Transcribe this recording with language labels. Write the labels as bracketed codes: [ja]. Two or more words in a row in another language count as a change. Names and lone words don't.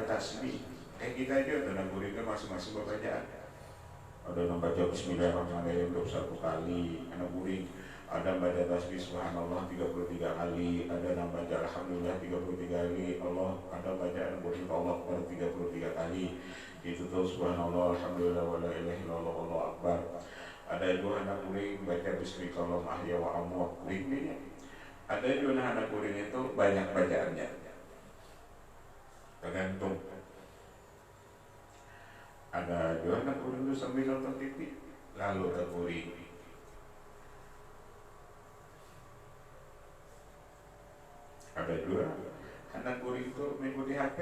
[bjn] Kayak kita aja tuh nak kuringnya masing-masing bacaan. ada yang baca bismillahirrahmanirrahim 21 kali, anak guring. Ada yang baca tasbih subhanallah 33 kali, ada yang baca alhamdulillah 33 kali, ada bacaan guring [ar] الله أكبر [bjn] 33 kali. Itu tuh [ar] سبحان الله الحمد لله ولا إله إلا الله والله أكبر. [bjn] Ada juga anak guring baca [ar] بسم الله أحيا وأموات [bjn] guring. Ada juga anak guring itu banyak bacaannya. Tergantung. Ada juga anak guring itu sambil nonton TV lalu terguring. Ada juga anak guring itu mengikuti HP.